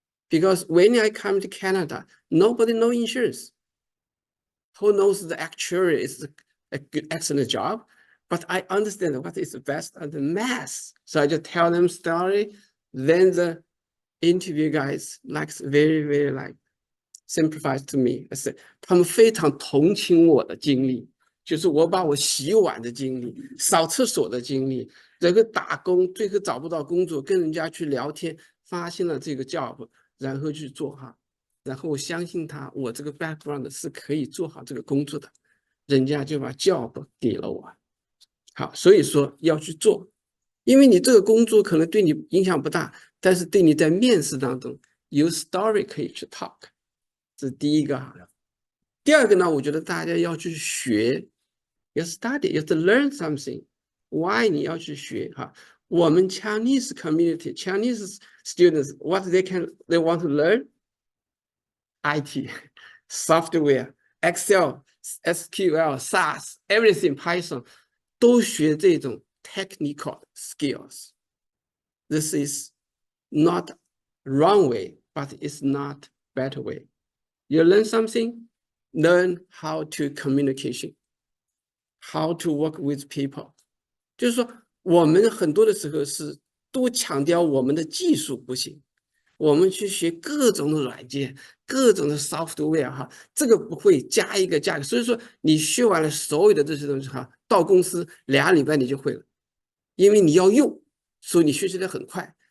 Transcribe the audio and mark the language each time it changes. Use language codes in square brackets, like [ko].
[en] Because when I come to Canada, nobody knows insurance. Who knows the actuary is a good, excellent job, but I understand what is the best of the math. So I just tell them story. Then the interview guys likes very like simplified to me. I said [zh] 他们非常同情我的经历，就是我把我洗碗的经历、扫厕所的经历，这个打工最后找不到工作，跟人家去聊天，发现了这个 job， 然后去做哈，然后我相信他，我这个 background 是可以做好这个工作的，人家就把 job 给了我。好，所以说要去做，因为你这个工作可能对你影响不大，但是对你在面试当中有 story 可以去 talk， 这是第一个哈。第二个呢，我觉得大家要去学，要 study， 要 [en] to learn something。 [zh] Why 你要去学哈？ [en] 我们 Chinese community, Chinese students, what they want to learn? IT, software, Excel, SQL, SAS, everything, Python， [zh] 都学这种 [en] technical skills. This is not wrong way, but it's not better way. You learn something, learn how to communication, how to work with people. [zh] 就是说，我们很多的时候是多强调我们的技术不行，我们去学各种的软件，各种的 software 哈，这个不会加一个价格。所以说，你学完了所有的这些东西哈，到公司2礼拜你就会了，因为你要用，所以你学习的很快。